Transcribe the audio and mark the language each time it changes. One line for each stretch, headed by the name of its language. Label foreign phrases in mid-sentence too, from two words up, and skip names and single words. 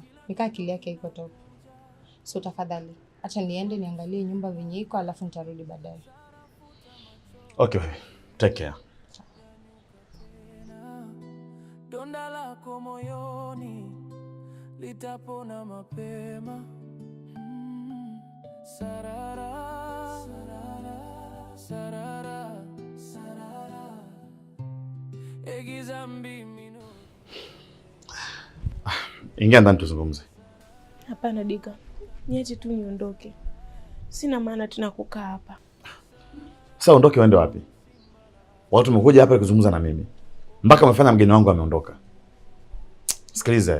Swahili: Nikaa akili yake iko top. So tafadhali, acha niende niangalie nyumba venye iko alafu nitarudi baadaye.
English: Okay, take care.
Swahili: Donda lako moyoni litapona mapema. Sarara, sarara, sarara, sarara. Egiza mbimino. Ingia ndani tuzungumze. Hapana Dika. Niache tu niondoke. Sina maana tena kukaa hapa. Sasa ondoke uende wapi? Watu wamekuja hapa kuzungumza na mimi. Mpaka umefanya mgeni wangu ameondoka. Sikiliza.